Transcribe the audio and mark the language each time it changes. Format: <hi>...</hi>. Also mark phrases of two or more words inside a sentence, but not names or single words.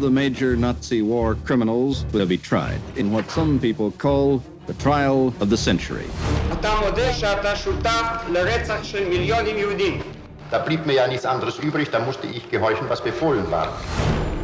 <en>the major Nazi war criminals, will be tried in what some people call the trial of the century.</en> <he>אתה מודה שאתה שותף לרצח של מיליונים יהודים.</he> <de>Da blieb mir ja nichts anderes übrig, da musste ich gehorchen, was befohlen war.</de>